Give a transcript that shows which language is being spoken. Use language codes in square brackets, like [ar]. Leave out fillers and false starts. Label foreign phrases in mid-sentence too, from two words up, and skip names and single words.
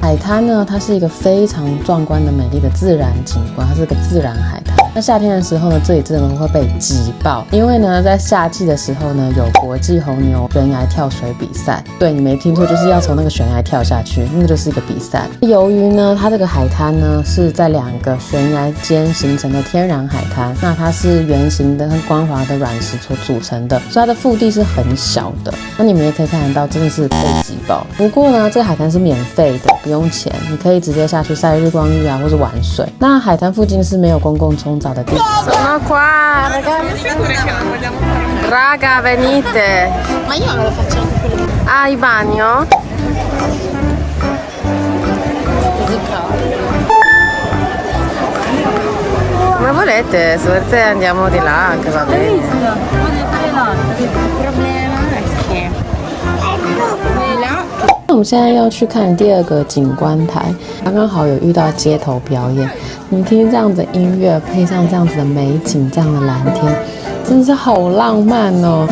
[zh] 海灘呢，它是一個非常壯觀的美麗的自然景觀，它是個自然海灘。那夏天的時候呢，這裡真的會被擠爆，因為呢，在夏季的時候呢，有國際紅牛懸崖跳水比賽。對，你沒聽錯，就是要從那個懸崖跳下去，那個就是一個比賽。由於呢，它這個海灘呢是在2個懸崖間形成的天然海灘，那它是圓形的和光滑的軟石所組成的，所以它的腹地是很小的。那你們也可以看得到，真的是被擠爆。不過呢，這個海灘是免費的，不用錢，你可以直接下去曬日光浴啊，或是玩水。那海灘附近是沒有公共沖澡的地方。 [it] Sono qua, raga, venite. Ma io non lo faccio anche quello. Ah, il bagno? Come volete, se volete andiamo di là, che va bene. Il problema è che là [zh] 我們現在要去看第2個景觀台，剛剛好有遇到街頭表演。你聽這樣子的音樂，配上這樣子的美景，這樣的藍天，真的是好浪漫哦！